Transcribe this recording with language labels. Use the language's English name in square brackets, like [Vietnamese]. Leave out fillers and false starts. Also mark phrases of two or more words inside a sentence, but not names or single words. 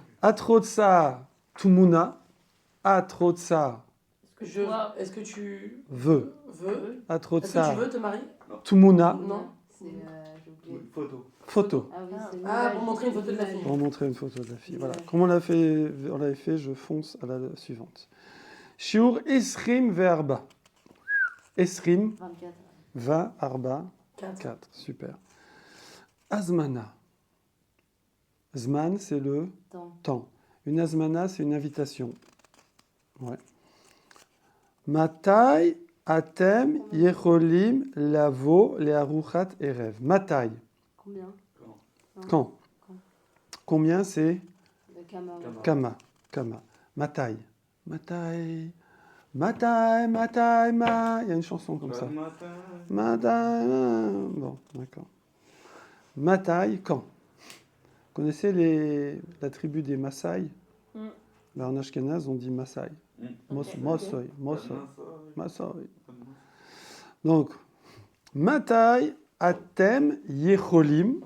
[Hebrew] את רוצה תמונה. את רוצה [French] Est-ce que tu veut. veux Est-ce que tu [Hebrew] Atrotsa [French] veux te marier [Hebrew] tumuna. [French] Non. C'est. J'ai oublié. Une photo. Photo. Ah oui, c'est une Ah, image. pour montrer une photo de la fille. Pour montrer une photo de la fille. Voilà. Image. Comme on l'avait fait, je fonce à la suivante. [Hebrew] שיעור עשרים וארבע. עשרים [French] 24. [Hebrew] 20 arba [French] 4. 4. Super. Azmana. Zman, c'est le Temps. temps. Une azmana, c'est une invitation. Ouais. [Hebrew] מתי אתם יכולים לבוא לארוחת ערב. Matai. [French] Combien? Quand? Combien c'est De Kama. [Hebrew] כמה. כמה. מתי. מתי. מתי, מתי, ma. [French] Il y a une chanson comme ça. Matai. Bon, d'accord. Matai, quand? Vous connaissez la tribu des Maasai? En Ashkenaz, on dit Maasai. Mosoy. Donc, [Hebrew] מתי אתם יכולים.